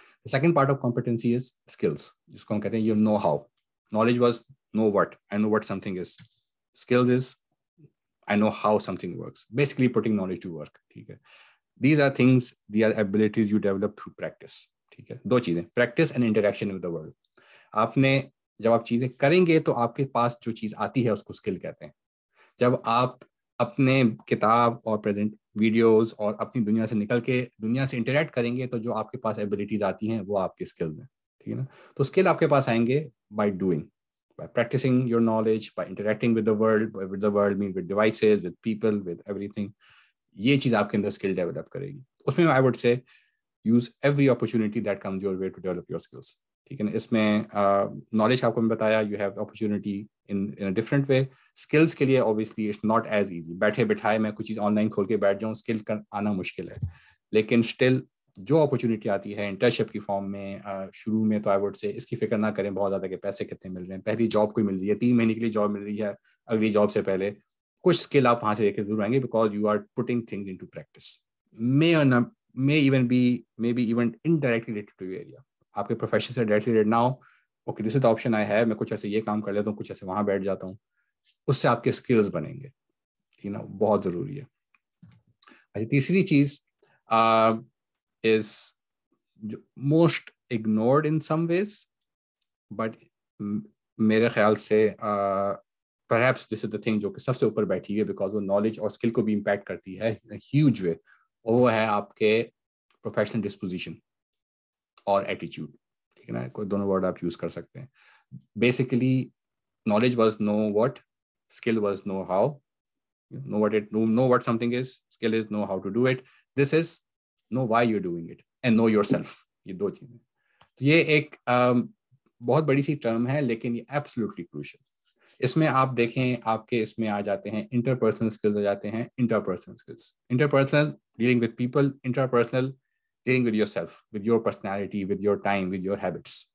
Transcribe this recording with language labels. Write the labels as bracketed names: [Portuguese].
[English] second part of competency is skills, [Urdu] جس کو ہم کہتے ہیں [English] You know how. Knowledge was know what, I know what something is. Skills is I know how something works. Basically putting knowledge to work. [Urdu] ٹھیک ہے. [English] These are things, these are abilities you develop through practice. [Urdu] ٹھیک ہے. دو چیزیں, [English] practice and interaction with the world. [Urdu] آپ نے جب آپ چیزیں کریں گے تو آپ کے پاس جو چیز آتی ہے اس کو اسکل کہتے ہیں. جب آپ اپنے کتاب اور پریزنٹ ویڈیوز اور اپنی دنیا سے نکل کے دنیا سے انٹریکٹ کریں گے, تو جو آپ کے پاس ایبلٹیز آتی ہیں وہ آپ کے اسکلز ہیں. ٹھیک ہے نا. تو اسکل آپ کے پاس آئیں گے [English] By doing, by practicing your knowledge, by interacting with the world means with devices, with people, with everything. [Urdu] یہ چیز آپ کے اندر اسکل ڈیولپ کرے گی. اس میں [English] I would say use every opportunity that comes your way to develop your skills. [Urdu] ٹھیک ہے نا. اس میں نالج آپ کو میں بتایا, [English] You have opportunity in a different way. [Urdu] Skills کے لیے [English] Obviously it's not as easy. [Urdu] بیٹھے بٹھائے میں کچھ چیز آن لائن کھول کے بیٹھ جاؤں, اسکل آنا مشکل ہے. لیکن اسٹل جو اپرچونیٹی آتی ہے انٹرنشپ کی فارم میں, شروع میں تو [English] I would say [Urdu] اس کی فکر نہ کریں بہت زیادہ کہ پیسے کتنے مل رہے ہیں. پہلی جاب کوئی مل رہی ہے, 3 مہینے کے لیے جاب مل رہی ہے, اگلی جاب سے پہلے کچھ اسکل آپ وہاں سے لے کے ضرور آئیں گے, [English] Because you are putting things into practice. may even be maybe even indirectly related to your area. [Urdu] آپ کے پروفیشن سے ڈائریکٹلی ریلیٹڈ نہ ہو, [English] okay this is the option I have, [Urdu] میں کچھ ایسے یہ کام کر لیتا ہوں, کچھ ایسے وہاں بیٹھ جاتا ہوں, اس سے آپ کے اسکلز بنیں گے. ٹھیک نا, بہت ضروری ہے. اچھا, تیسری چیز [English] is most ignored in some ways, but [Urdu] میرے خیال سے [English] perhaps this is the thing [Urdu] جو کہ سب سے اوپر بیٹھی ہے, بیکاز وہ نالج اور اسکل کو بھی امپیکٹ کرتی ہے ہیوج وے. وہ ہے آپ کے پروفیشنل ڈسپوزیشن اور ایٹیچیوڈ. ٹھیک ہے نا, کوئی دونوں ورڈ آپ یوز کر سکتے ہیں. [English] Basically knowledge was know what, skill was know how. know what something is, skill is know how to do it. This is know why you're doing it and know yourself. [Urdu] یہ دو چیزیں. یہ ایک بہت بڑی سی term ہے, لیکن یہ absolutely crucial. اس میں آپ دیکھیں, آپ کے اس میں آ جاتے ہیں انٹرپرسنل اسکلز, آ جاتے ہیں interpersonal skills. [English] Interpersonal dealing with people, interpersonal dealing with your self, with your personality, with your time, with your habits.